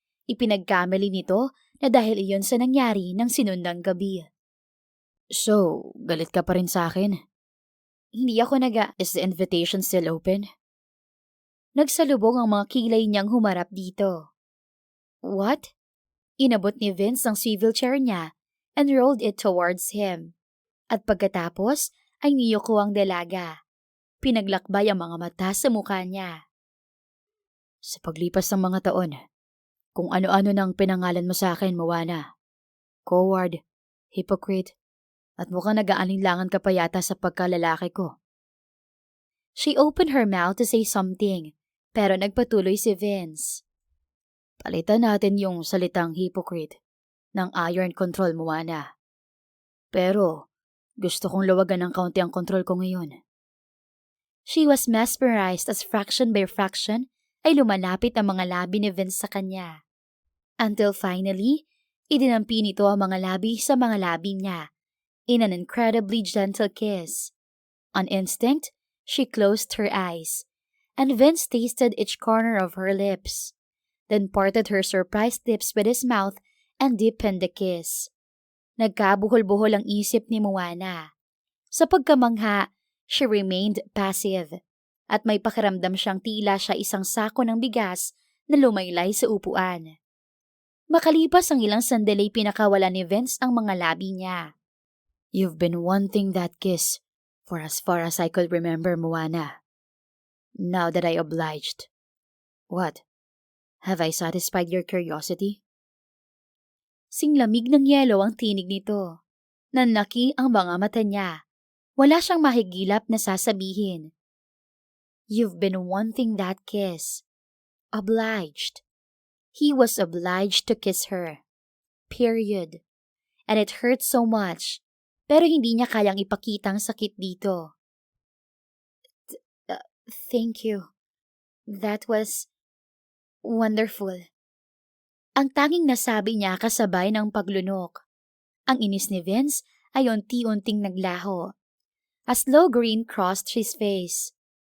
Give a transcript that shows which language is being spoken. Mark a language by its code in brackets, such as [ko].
[tl] Ipinagkamali nito na dahil iyon sa nangyari ng sinundang gabi. So, galit ka pa rin sa akin? Hindi ako [en] Is the invitation still open? [tl] Nagsalubong ang mga kilay niyang humarap dito. [en] What? [tl] Inabot ni Vince ang swivel chair niya [en] and rolled it towards him. [tl] At pagkatapos ay niyuko ang dalaga. Pinaglakbay ang mga mata sa mukha niya. Sa paglipas ng mga taon, kung ano-ano nang pinangalan mo sa akin, Moana. Coward, hypocrite, at mukhang nag-aalinlangan ka pa yata sa pagkalalaki ko. [en] She opened her mouth to say something, [tl] pero nagpatuloy si Vince. Palitan natin yung salitang hypocrite ng iron control, Moana. Pero gusto kong luwagan ng kaunti ang control ko ngayon. [en] She was mesmerized as fraction by fraction [tl] ay lumalapit ang mga labi ni Vince sa kanya. [en] Until finally, [tl] idinampi nito ang mga labi sa mga labi niya [en] in an incredibly gentle kiss. On instinct, she closed her eyes, and Vince tasted each corner of her lips, then parted her surprised lips with his mouth and deepened the kiss. [tl] Nagkabuhol-buhol ang isip ni Moana. Sa pagkamangha, [en] she remained passive, [tl] at may pakiramdam siyang tila siya isang sako ng bigas na lumaylay sa upuan. Makalipas ang ilang sandali pinakawala ni Vince ang mga labi niya. [en] You've been wanting that kiss for as far as I could remember, Moana. Now that I obliged. What? Have I satisfied your curiosity? [tl] Singlamig ng yelo ang tinig nito. Nanlaki ang mga mata niya. Wala siyang mahigilap na sasabihin. [en] You've been wanting that kiss. Obliged. He was obliged to kiss her. Period. And it hurt so much. [tl] Pero hindi niya kayang ipakita ang sakit dito. [en] Thank you. That was wonderful. [tl] Ang tanging nasabi niya kasabay ng paglunok. Ang inis ni Vince ay unti-unting naglaho. [en] A slow grin crossed his face.